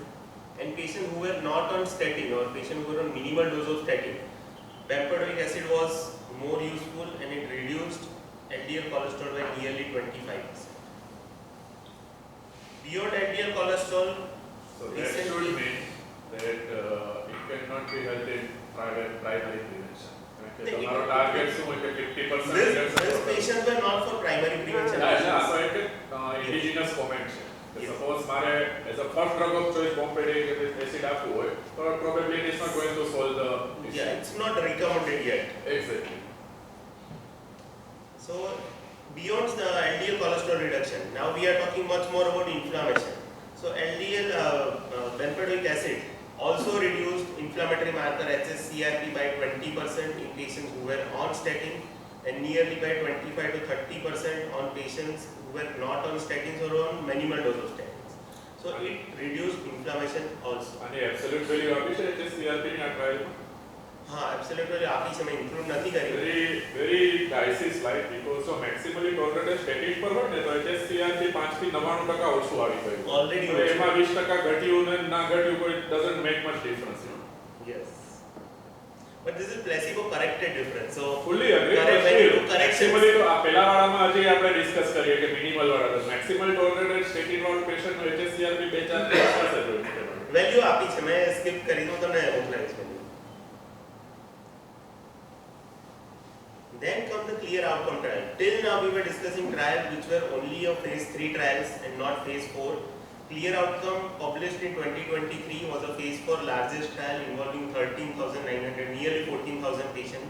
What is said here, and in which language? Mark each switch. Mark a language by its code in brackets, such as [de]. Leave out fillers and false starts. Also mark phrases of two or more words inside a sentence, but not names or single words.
[en] And patients who were not on statin or patients who were on minimal dose of statin, bempedoic acid was more useful and it reduced LDL cholesterol by nearly 25%. Beyond LDL cholesterol, So that should mean that it cannot be held in primary prevention. [gu] Okay, તમારો ટાર્ગેટ શું હોય કે 50% [en] these patients were not for primary prevention. [gu] આ તો એક ઇન્ડિજિનસ કોમેન્ટ છે. [en] Suppose મારે as a first drug of choice bempedoic acid [gu] આપવું હોય તો [en] probably it is not going to solve the issue. Yeah, it's not recommended yet. Exactly. So beyond the LDL cholesterol reduction, now we are talking much more about inflammation. So LDL bempedoic acid also reduced inflammatory marker hsCRP by 20% in patients who were on statin and nearly by 25 to 30% on patients who were not on statins or on minimal dose of statins. So it reduced inflammation also. [gu] અને [en] absolute value [gu] આપી છે HSCRP ની આ ટ્રાયલ માં. [hi] हाँ, [en] absolute value [gu] आपी છે, मैं include નથી કરી. [en] very dicey slide because so maximally tolerated statin [gu] પર હોય ને તો HSCRP 5 થી 99% ઓછું આવી ગયું. [en] Already [gu] તો એમાં 20% ઘટ્યું ને ના ઘટ્યું કોઈ [en] doesn't make much difference, you know. Yes. But this is placebo corrected difference. So fully agree. when you do corrections, [gu] maximally તો આ પહેલા વાળામાં હજી આપણે ડિસ્કસ કરીએ કે મિનિમલ વાળા તો [en] maximally tolerated statin [gu] વાળું પેશન્ટ નો HSCRP 2-4 પાસે જ હોય. value આપી છે, मैं skip કરી દઉં તમને મોકલાવીશ value. [en] Then come the clear outcome trial. Till now we were discussing trials which were only of phase 3 trials and not phase 4. Clear outcome published in 2023 was a phase 4 largest trial involving 13,900, nearly 14,000 patients.